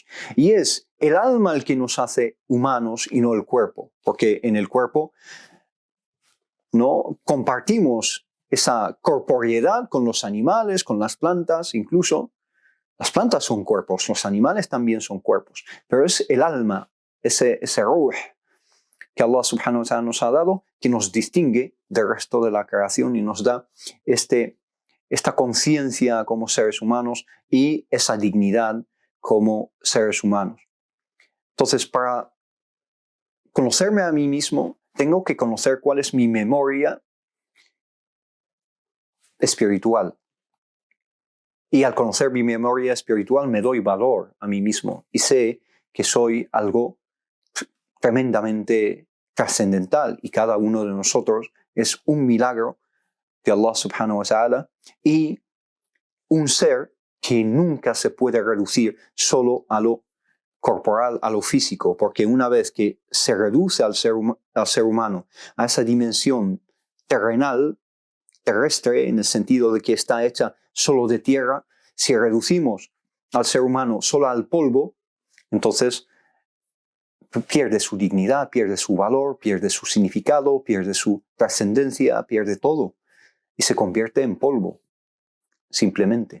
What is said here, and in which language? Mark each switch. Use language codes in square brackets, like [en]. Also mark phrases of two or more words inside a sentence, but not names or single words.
[es] Y es el alma el que nos hace humanos y no el cuerpo, porque en el cuerpo no compartimos esa corporeidad con los animales, con las plantas, incluso. Las plantas son cuerpos, los animales también son cuerpos, pero es el alma, ese ruh que Allah [ar] سبحانه وتعالى [es] nos ha dado, que nos distingue del resto de la creación y nos da esta conciencia como seres humanos y esa dignidad como seres humanos. Entonces, para conocerme a mí mismo, tengo que conocer cuál es mi memoria espiritual. Y al conocer mi memoria espiritual me doy valor a mí mismo y sé que soy algo tremendamente trascendental y cada uno de nosotros es un milagro de Allah [ar] سبحانه وتعالى [es] y un ser que nunca se puede reducir solo a lo corporal, a lo físico, porque una vez que se reduce al ser humano a esa dimensión terrenal, terrestre, en el sentido de que está hecha solo de tierra, si reducimos al ser humano solo al polvo, entonces pierde su dignidad, pierde su valor, pierde su significado, pierde su trascendencia, pierde todo y se convierte en polvo, simplemente.